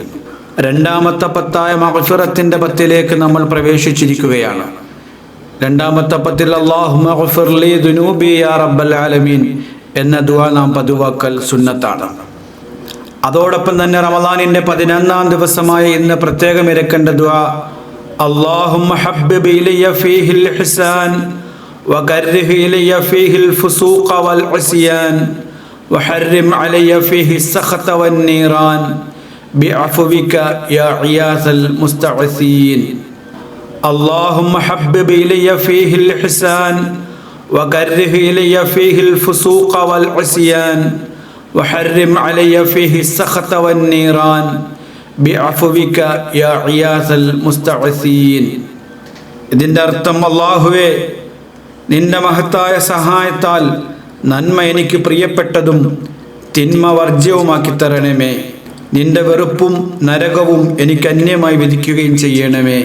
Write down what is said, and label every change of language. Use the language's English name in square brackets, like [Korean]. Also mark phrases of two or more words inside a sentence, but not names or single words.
[Malayalam] രണ്ടാമത്തെ 10 മഗ്ഫിറത്തിൻ്റെ 10ലേക്ക് നമ്മൾ പ്രവേശിച്ചിരിക്കുകയാണ്. രണ്ടാമത്തെ 10 [Arabic] اللهم اغفر لي ذنوبي يا رب العالمين [Malayalam] എന്ന ദുആ നാം പതിവാക്കൽ സുന്നത്താണ്. അതോടൊപ്പം തന്നെ റമളാനിൻ്റെ 11ാം ദിവസമായ ഇന്ന് പ്രത്യേകം ഇരക്കേണ്ട ദുആ, [Arabic] اللهم حبب إلي فيه الإحسان وكره إلي فيه الفسوق والعصيان وحرم علي فيه السخط والنيران بعفوك يا عياث المستعثين. اللهم حبب إلي فيه الإحسان وكره إلي فيه الفسوق والعصيان وحرم علي فيه السخط والنيران بعفوك يا غياث المستغيثين. [Malayalam] ഇതിൻ്റെ അർത്ഥം, അല്ലാഹുവേ, നിന്റെ മഹത്തായ സഹായത്താൽ നന്മ എനിക്ക് പ്രിയപ്പെട്ടതും തിന്മ വർജ്യവുമാക്കി തരണമേ. നിന്റെ വെറുപ്പും നരകവും എനിക്ക് അന്യമായി വിധിക്കുകയും ചെയ്യണമേ.